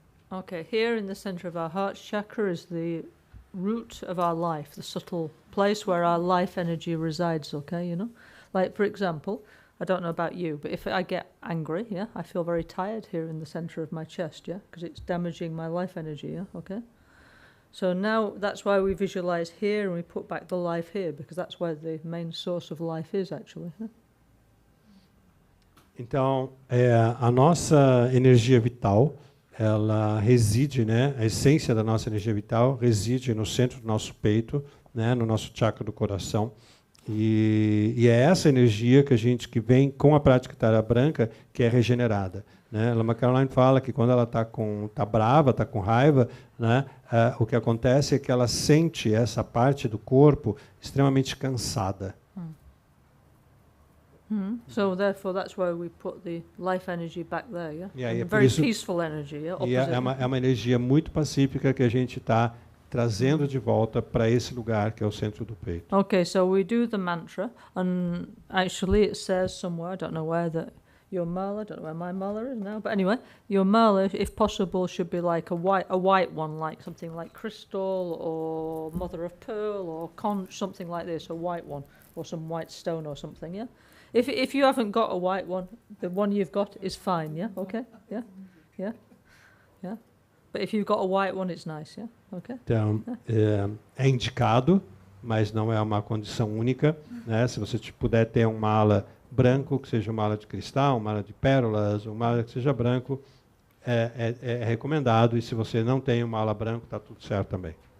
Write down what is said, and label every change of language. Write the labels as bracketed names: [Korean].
[English] Okay, here in the center of our heart chakra is the root of our life, the subtle place where our life energy resides, okay, Like, for example, I don't know about you, but if I get angry, I feel very tired here in the center of my chest, because it's damaging my life energy, okay? So now that's why we visualize here and we put back the life here, because that's where the main source of life is, actually. [Portuguese] Então, a nossa energia vital, ela reside, né, a essência da nossa energia vital reside no centro do nosso peito, né, no nosso chakra do coração. E é essa energia que vem com a prática Tara Branca que é regenerada, né? Lama Caroline fala que quando ela tá brava, está com raiva, né, o que acontece é que ela sente essa parte do corpo extremamente cansada. [English] So therefore that's why we put the life energy back there, [Portuguese] E [English] very peaceful energy, [Portuguese] E é uma energia muito pacífica que a gente está trazendo de volta para esse lugar que é o centro do peito. [English] Okay, so we do the mantra, and actually it says somewhere, I don't know where, that your mala, I don't know where my mala is now, but anyway, your mala, if possible, should be like a white one, like something like crystal or mother of pearl or conch, something like this, a white one, or some white stone or something, If you haven't got a white one, the one you've got is fine, okay? Yeah. But if you've got a white one, it's nice, okay? [Portuguese] Então, é indicado, mas não é uma condição única, né? Se você puder ter um mala branco, que seja uma mala de cristal, uma mala de pérolas, uma mala que seja branco, é recomendado. E se você não tem uma mala branco, está tudo certo também.